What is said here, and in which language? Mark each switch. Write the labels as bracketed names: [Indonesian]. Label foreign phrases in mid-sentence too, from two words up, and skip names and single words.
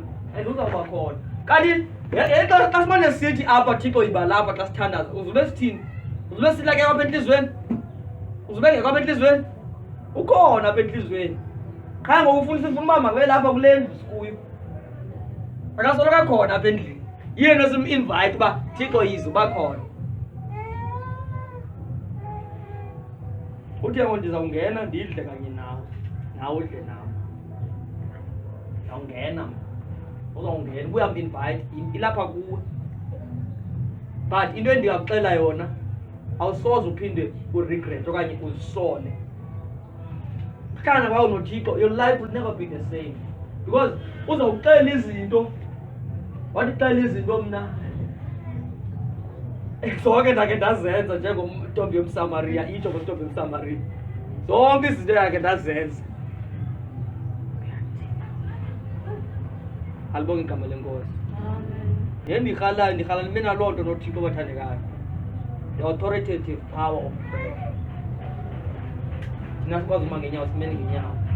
[Xhosa] and uzawuba khona kanti xa simane sithi apha thixo yiba lapha xa sithandaza uzube sithini uzube silake apha entliziyweni uzube ngekho apha entliziyweni ukhona apha entliziyweni qha ngoku sifuna uba makabe lapha kule ndlu sikuyo akasoloko akhona apha endlini yena sim-invite uba thixo yize uba khona uthe ngo ndizawungena ndidle kanye nawe udle nawe uzawungena ubuya mbi-invite ilapha kuwe but into endingakuxela yona awusoze uphinde uregret okanye uzisole hlana kwawo nothixo [English] your life will never be the same because [Xhosa] uzawuxela izinto wathi xela izinto mna zonke ndakhe ndazenza njengomntombi yomsamariya itsho ngomntombi yomsamariya zonke izinto yakhe ndazenza alibonge igama lenkosi. Amen. Ndihlala ndibe naloo nto noThixo bathandekayo. [English] The authoritative power of prayer. [Xhosa] Thina sikwazi uma ngenyawo simele ngenyawo.